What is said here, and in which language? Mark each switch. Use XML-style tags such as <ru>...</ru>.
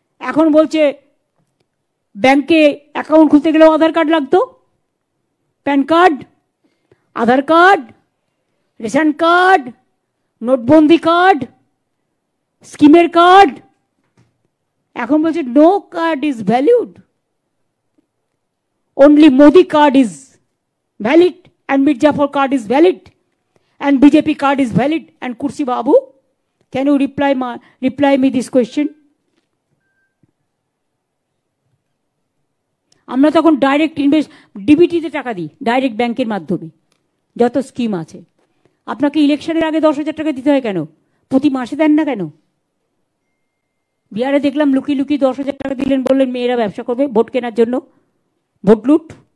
<bn>এখন বলছে ব্যাংকে অ্যাকাউন্ট খুলতে গেলেও আধার কার্ড লাগতো, প্যান কার্ড, আধার কার্ড, রেশন কার্ড, নোটবন্দি কার্ড, স্কিমের কার্ড। এখন বলছে</bn> <en>No card is valid, only Modi card is valid and Mir Jafar card is valid and BJP card is valid. And Kursi Babu, can you reply me this question?</en> <bn>আমরা তখন direct invest ডিবিটিতে টাকা দিই, direct ব্যাংকের মাধ্যমে যত scheme আছে। আপনাকে ইলেকশনের আগে 10,000 টাকা দিতে হয় কেন? প্রতি মাসে দেন না কেন? বিহারে দেখলাম লুকিয়ে লুকিয়ে 10,000 টাকা দিলেন, বললেন মেয়েরা ব্যবসা করবে ভোট কেনার জন্য, ভোট লুট।</bn>